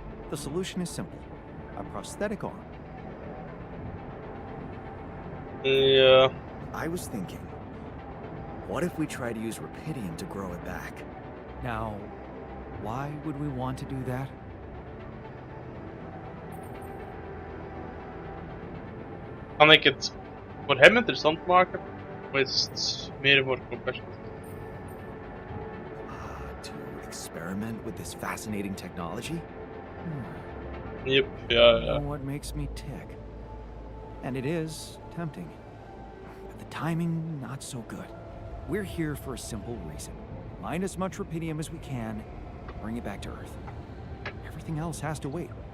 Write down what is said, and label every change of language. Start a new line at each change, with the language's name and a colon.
English: The solution is simple. A prosthetic arm.
Dutch: Ja.
English: I was thinking, what if we try to use Rapidium to grow it back? Now, why would we want to do that?
Dutch: kan ik het voor hem interessant maken, of is het meer voor professionals?
English: To experiment with this fascinating technology? Yep,
Dutch: ja,
English: Know
Dutch: ja.
English: what makes me tick. And it is tempting. But the timing, not so good. We're here for a simple reason. Mine as much rupidium as we can, bring it back to Earth. Everything else has to wait.